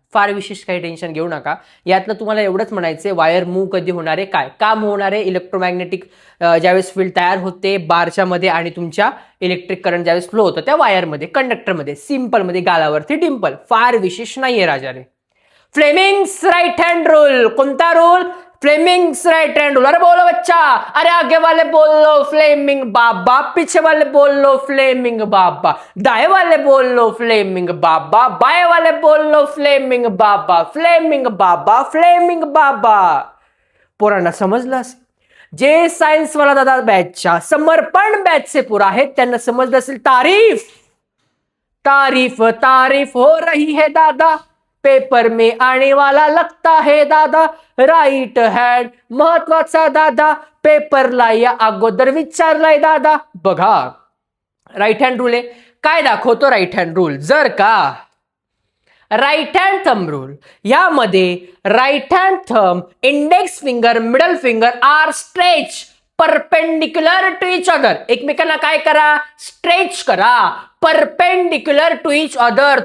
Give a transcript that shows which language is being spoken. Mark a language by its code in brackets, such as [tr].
[mr] फार विशेष काही टेन्शन घेऊ नका. यातलं तुम्हाला एवढंच म्हणायचंय, वायर मूव्ह कधी होणार आहे, काय का मूव्ह होणार आहे, इलेक्ट्रोमॅग्नेटिक ज्यावेळेस फील्ड तयार होते बारच्या मध्ये आणि तुमच्या इलेक्ट्रिक करंट ज्यावेळेस फ्लो होतं त्या वायरमध्ये, कंडक्टरमध्ये, सिंपलमध्ये, गालावरती डिंपल. फार विशेष नाहीये राजाने. [hi] फ्लेमिंग्स राइट हैंड रूल, [mr] कोणता rule, [hi] Fleming's right hand rule. अरे बोलो बच्चा, अरे आगे वाले बोल लो फ्लेमिंग बाबा, पीछे वाले बोल लो फ्लेमिंग बाबा, दाएं वाले बोल लो फ्लेमिंग बाबा, बाएं वाले बोल लो फ्लेमिंग बाबा, फ्लेमिंग बाबा, फ्लेमिंग बाबा. [mr] पोरांना समजलं, जे सायन्स वाला दादा बॅचच्या समर्पण बॅचचे पोरं आहेत त्यांना समजलं असेल. [hi] तारीफ तारीफ तारीफ हो रही है दादा, पेपर में आने वाला लगता है दादा, [mr] राईट हँड महत्वाचा दादा, पेपरला या अगोदर विचारलाय दादा. बघा राईट हँड रूल आहे, काय दाखवतो राईट हँड रूल. जर का राईट हँड थंब रूल, यामध्ये [en] Right hand thumb, index finger, middle finger are stretch perpendicular to each other. [mr] एकमेकांना काय करा, स्ट्रेच करा, [en] Perpendicular to each other.